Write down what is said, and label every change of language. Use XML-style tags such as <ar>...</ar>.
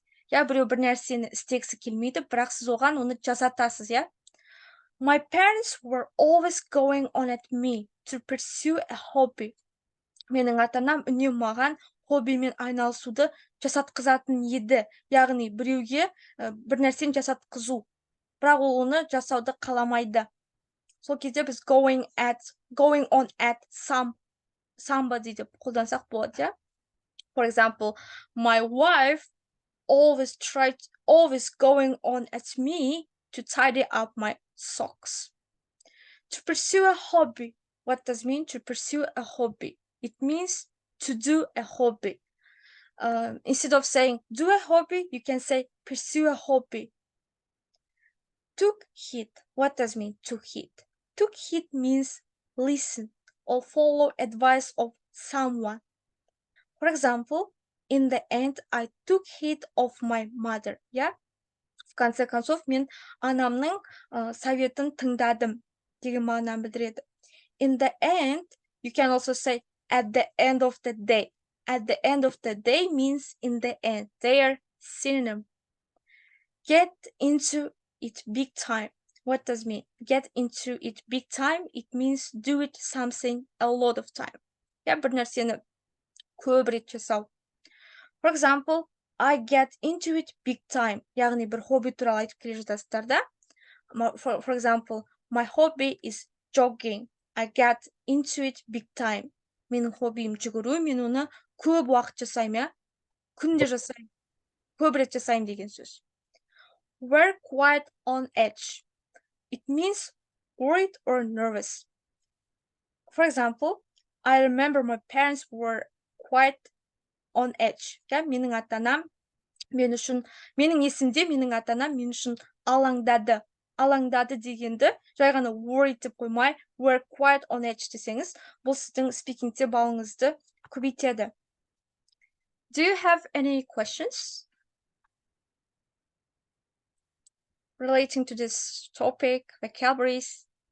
<kk>Я біреу бір нәрсені істегісі келмейді, бірақ сіз оған оны жасатасыз, я?</kk> <en>My parents were always going on at me to pursue a hobby.</en> <kk>Менің ата-анам үнемі маған хоббимен айналысуды жасатқызатын еді. Яғни біреуге бір нәрсені жасатқызу. Бірақ ол оны жасауды қаламайды. Сол кезде біз</kk> <en>going on at somebody</en> <kk>деп қолдансақ болады, я?</kk> <en>For example, my wife always going on at me to tidy up my socks. To pursue a hobby. What does it mean to pursue a hobby? It means to do a hobby. Instead of saying do a hobby, you can say pursue a hobby. Took heed. What does it mean took heed? Took heed means listen or follow advice of someone. For example, in the end, I took heed of my mother. Yeah?</en> <ru>В конце концов,</ru> <kk>мен анамның советін тыңдадым деген мағынаны білдіреді.</kk> <en>In the end, you can also say at the end of the day. At the end of the day means in the end. They are synonym. Get into it big time. What does it mean? Get into it big time. It means do it something a lot of time.</en> <kk>Yeah, бір нәрсені көп рет жасау.</kk> <en>For example, I get into it big time.</en> <kk>Яғни бір хобби туралы айтып келе жатасыздар да.</kk> <en>For example, my hobby is jogging. I get into it big time.</en> <kk>Менің хоббиім жүгіру, мен оны көп уақыт жасаймын, я? Күнде жасаймын. Көп рет жасаймын деген сөз.</kk> <en>Were quite on edge. It means worried or nervous. For example, I remember my parents were quite on edge.</en> <kk>Yeah, менің ата-анам менің есімде менің ата-анам мен үшін алаңдады. Алаңдады дегенді жай ғана worried деп қоймай,</kk> <en>were quite on edge</en> <kk>десеңіз, бұл сіздің спикингте балыңызды көбейтеді.</kk> <en>Do you have any questions relating to this topic, vocabularies?</en>